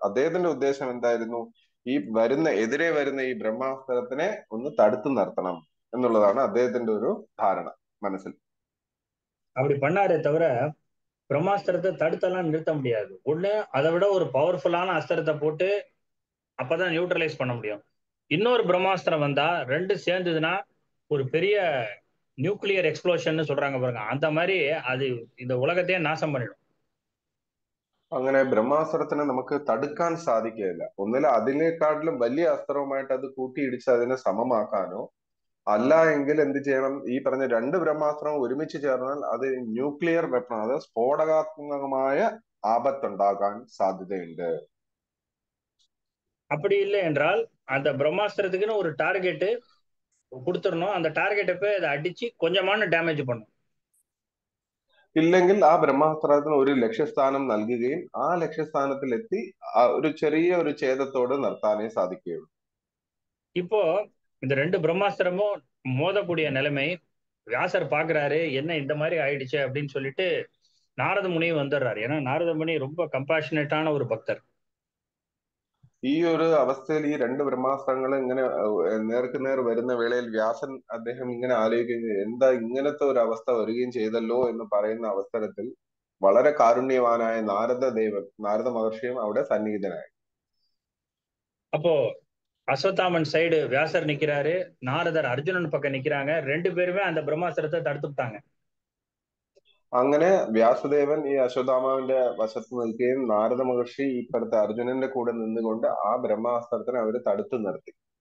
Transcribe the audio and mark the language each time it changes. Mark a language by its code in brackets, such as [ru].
[ml] അദ്ദേഹത്തിന്റെ ഉദ്ദേശം എന്തായിരുന്നു? ഈ എതിരെ വരുന്ന ഈ ബ്രഹ്മാസ്ത്രത്തിനെ ഒന്ന് തടുത്തു നിർത്തണം എന്നുള്ളതാണ് അദ്ദേഹത്തിന്റെ ഒരു ധാരണ മനസ്സിൽ. [ta] அப்படி பண்ணாரே தவிர பிரம்மாஸ்திரத்தை தடுத்தெல்லாம் நிறுத்த முடியாது. ஒண்ணு அதை விட ஒரு பவர்ஃபுல்லான அஸ்திரத்தை போட்டு அப்பதான் நியூட்ரலைஸ் பண்ண முடியும். இன்னொரு பிரம்மாஸ்திரம் வந்தா ரெண்டு சேர்ந்ததுன்னா ஒரு பெரிய நியூக்ளியர் எக்ஸ்ப்ளோஷன் சொல்றாங்க பாருங்க, அந்த மாதிரி அது இந்த உலகத்தையே நாசம் பண்ணிடும். [ml] അങ്ങനെ ബ്രഹ്മാസ്ത്രത്തിനെ നമുക്ക് തടുക്കാൻ സാധിക്കുകയില്ല. ഒന്നിൽ അതിനേക്കാട്ടിലും വലിയ അസ്ത്രവുമായിട്ട് അത് കൂട്ടിയിടിച്ച് അതിനെ സമമാക്കാനോ, അല്ല എങ്കിൽ എന്ത് ചെയ്യണം? ഈ പറഞ്ഞ രണ്ട് ബ്രഹ്മാസ്ത്രവും ഒരുമിച്ച് ചേർന്നാൽ അത് ന്യൂക്ലിയർ വെപ്പൺ, അത് സ്ഫോടകാത്മകമായ ആപത്തുണ്ടാകാൻ സാധ്യതയുണ്ട്. [ta] அப்படி இல்லை என்றால் அந்த பிரம்மாஸ்திரத்துக்குன்னு ஒரு டார்கெட் கொடுத்துடணும், அந்த டார்கெட்டை போய் அதை அடிச்சு கொஞ்சமான டேமேஜ் பண்ணும். [ml] ഇല്ലെങ്കിൽ ആ ബ്രഹ്മാസ്ത്രത്തിന് ഒരു ലക്ഷ്യസ്ഥാനം നൽകുകയും ആ ലക്ഷ്യസ്ഥാനത്തിൽ എത്തി ഒരു ചെറിയ ഒരു ഛേദത്തോട് നിർത്താനേ സാധിക്കുകയുള്ളൂ. [ta] இப்போ இந்த ரெண்டு பிரம்மாஸ்திரமும் மோதக்கூடிய நிலைமை வியாசர் பாக்குறாரு, என்ன இந்த மாதிரி ஆயிடுச்சு அப்படின்னு சொல்லிட்டு நாரத முனியும் வந்துடுறாரு. ஏன்னா நாரத முனி ரொம்ப கம்பாஷனேட்டான ஒரு பக்தர். [ml] ഈ ഒരു അവസ്ഥയിൽ ഈ രണ്ട് ബ്രഹ്മാസ്ത്രങ്ങൾ ഇങ്ങനെ നേർക്ക് നേർ വരുന്ന വേളയിൽ വ്യാസൻ അദ്ദേഹം ഇങ്ങനെ ആലോചിക്കുകയും, എന്താ ഇങ്ങനത്തെ ഒരു അവസ്ഥ വരികയും ചെയ്തല്ലോ എന്ന് പറയുന്ന അവസരത്തിൽ വളരെ കാരുണ്യവാനായ നാരദ മഹർഷിയും അവിടെ സന്നിഹിതനായി. [ta] அப்போ அஸ்வத்தாமன் சைடு வியாசர் நிக்கிறாரு, நாரதர் அர்ஜுனன் பக்கம் நிக்கிறாங்க. 2 பேருமே அந்த பிரம்மாஸ்திரத்தை தடுத்துட்டாங்க. [ml] അങ്ങനെ വ്യാസദേവൻ ഈ അശ്വത്ഥാമാവിന്റെ വശത്ത് നിൽക്കുകയും നാരദ മഹർഷി ഇപ്പുറത്തെ അർജുനന്റെ കൂടെ നിന്നുകൊണ്ട് ആ ബ്രഹ്മാസ്ത്രത്തിനെ അവര് തടുത്തു നിർത്തി.